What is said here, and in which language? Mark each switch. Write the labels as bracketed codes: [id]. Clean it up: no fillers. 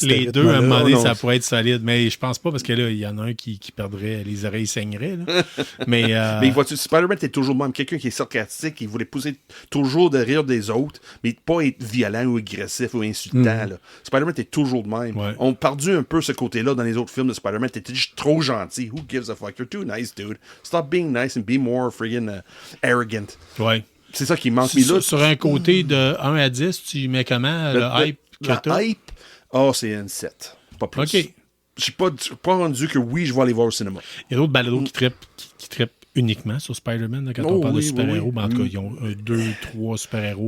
[fr] Les deux, à un moment donné, ça pourrait être solide. Mais je pense pas, parce que là, il y en a un qui perdrait, les oreilles saigneraient. Là. Mais vois-tu, Spider-Man était toujours même quelqu'un qui est sarcastique, qui voulait pousser toujours de rire des autres, mais pas être violent ou agressif ou insultant. Là. Spider-Man était toujours de même. Ouais. On a perdu un peu ce côté-là dans les autres films de Spider-Man. T'étais juste trop gentil. [en] Who gives a fuck? You're too nice, dude. Stop being nice and be more friggin' arrogant. [fr] Ouais. C'est ça qui manque. Mais là, sur un côté de 1 à 10, tu mets comment le hype que t'as? Le hype, c'est un 7. Pas plus. OK. Je suis pas rendu que oui, je vais aller voir au cinéma. Il y a d'autres balados qui trippent uniquement sur Spider-Man là, quand on parle de super-héros. Mais en tout cas, ils ont 2, 3 super-héros.